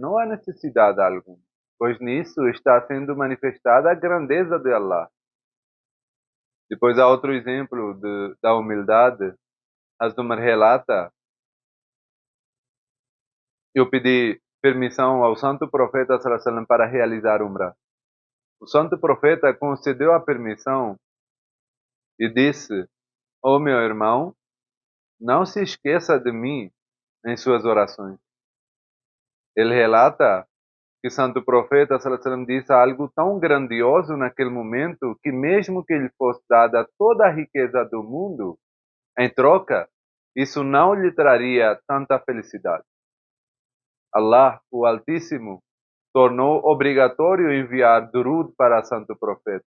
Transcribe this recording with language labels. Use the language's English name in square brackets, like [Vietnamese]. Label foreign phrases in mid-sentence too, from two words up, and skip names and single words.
[Portuguese] Não há necessidade alguma, pois nisso está sendo manifestada a grandeza de Allah. Depois há outro exemplo da humildade. Hazrat relata: eu pedi permissão ao santo profeta [Arabic] صلى الله عليه وسلم [Portuguese] para realizar Umrah. O santo profeta concedeu a permissão e disse: ó meu irmão, não se esqueça de mim em suas orações. Ele relata que o santo profeta [Arabic] صلى الله عليه وسلم [Portuguese] disse algo tão grandioso naquele momento que mesmo que lhe fosse dada toda a riqueza do mundo, em troca, isso não lhe traria tanta felicidade. Allah, o Altíssimo, tornou obrigatório enviar durud para o santo profeta.